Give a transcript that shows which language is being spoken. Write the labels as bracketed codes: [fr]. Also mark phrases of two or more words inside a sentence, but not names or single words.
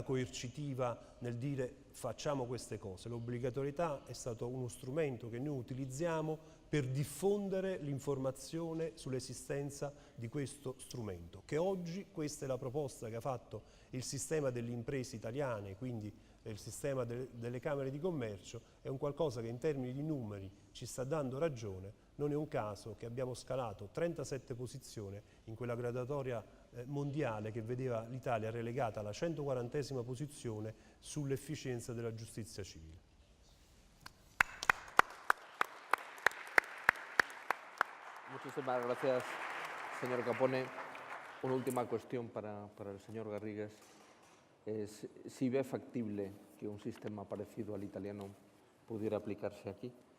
[it] coercitiva nel dire facciamo queste cose, l'obbligatorietà è stato uno strumento che noi utilizziamo per diffondere l'informazione sull'esistenza di questo strumento, che oggi questa è la proposta che ha fatto il sistema delle imprese italiane, quindi il sistema delle camere di commercio, è un qualcosa che in termini di numeri ci sta dando ragione. Non è un caso che abbiamo scalato 37 posizioni in quella graduatoria mondiale che vedeva l'Italia relegata alla 140esima posizione sull'efficienza della giustizia civile. [es] Muchísimas gracias, señor Capone. Una última cuestión para el señor Garrigues. Es si ve factible que un sistema parecido al italiano pudiera aplicarse aquí.